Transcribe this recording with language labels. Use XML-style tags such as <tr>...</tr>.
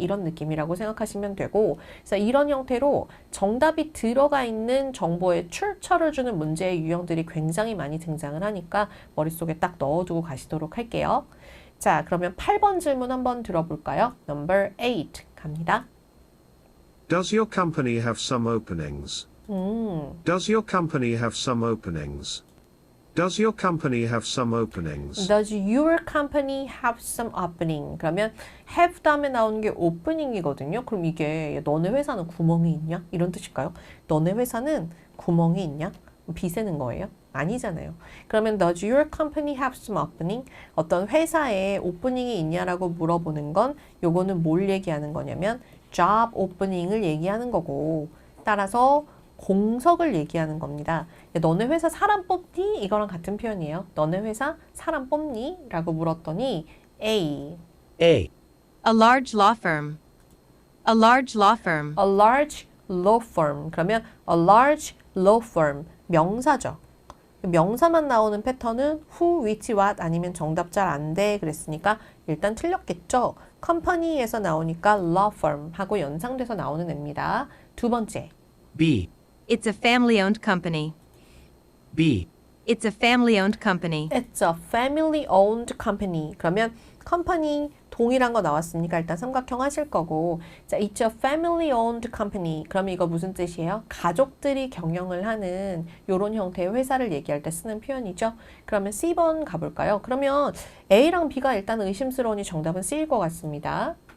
<ko>이런 느낌이라고 생각하시면 되고, 그래서 이런 형태로 정답이 들어가 있는 정보의 출처를 주는 문제의 유형들이 굉장히 많이 등장을 하니까 머릿속에 딱 넣어두고 가시도록 할게요. 자, 그러면 8번 질문 한번 들어볼까요?</ko> <en>Number 8 갑니다. Does your company have some openings? Does your company have some openings? Does your company have some openings? Does your company have some opening?</en> <ko>그러면 have 다음에 나오는 게 opening이거든요. 그럼 이게 너네 회사는 구멍이 있냐? 이런 뜻일까요? 너네 회사는 구멍이 있냐? 비세는 거예요? 아니잖아요.</ko> <en>그러면 does your company have some opening?</en> <ko>어떤 회사에 오프닝이 있냐라고 물어보는 건 요거는 뭘 얘기하는 거냐면 job opening을 얘기하는 거고, 따라서 공석을 얘기하는 겁니다. 너네 회사 사람 뽑니? 이거랑 같은 표현이에요. 너네 회사 사람 뽑니? 라고 물었더니 A.</ko> <en>A. A large law firm. A large law firm. A large law firm. 그러면 a large law firm.</en> <ko>명사죠. 명사만 나오는 패턴은 who, which, what 아니면 정답 잘 안 돼 그랬으니까 일단 틀렸겠죠. company에서 나오니까 law firm 하고 연상돼서 나오는 애입니다. 두 번째.</ko> <en>B. It's a family-owned company. B. It's a family-owned company. It's a family-owned company.</en> <ko>그러면 company 동일한 거 나왔으니까 일단 삼각형 하실 거고, 자,</ko> <en>it's a family-owned company.</en> <ko>그러면 이거 무슨 뜻이에요? 가족들이 경영을 하는 이런 형태의 회사를 얘기할 때 쓰는 표현이죠. 그러면 C번 가볼까요? 그러면 A랑 B가 일단 의심스러우니 정답은 C일 것 같습니다.</ko>